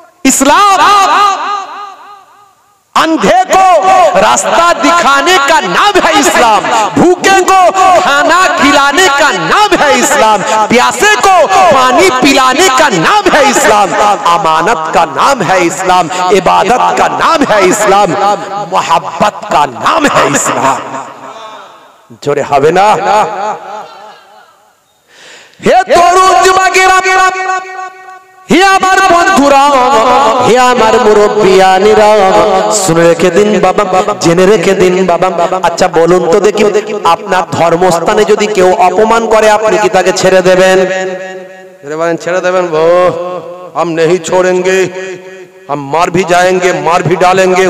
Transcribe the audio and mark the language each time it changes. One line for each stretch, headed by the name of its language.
Hindi: इस्लाम अंधे को रास्ता दिखाने का नाम है इस्लाम, भूखे को खाना खिलाने का नाम है इस्लाम, प्यासे को पानी पिलाने का नाम है इस्लाम, अमानत का नाम है इस्लाम, इबादत का नाम है इस्लाम, मोहब्बत का नाम है इस्लाम।
Bangla: जोरे हवे ना हे तरुण যুবকেরা, হে আমার বন্ধুরা, হে আমার মুরব্বিয়ানেরা, শুনে রেখে দিন বাবা, জেনে রেখে দিন বাবা। আচ্ছা বলুন তো দেখি, আপনার ধর্মস্থানে যদি কেউ অপমান করে আপনি কি তাকে ছেড়ে দেবেন? ছেড়ে দেবেন?
Hindi: हम नहीं छोड़ेंगे, हम मार भी जाएंगे, मार भी डालेंगे।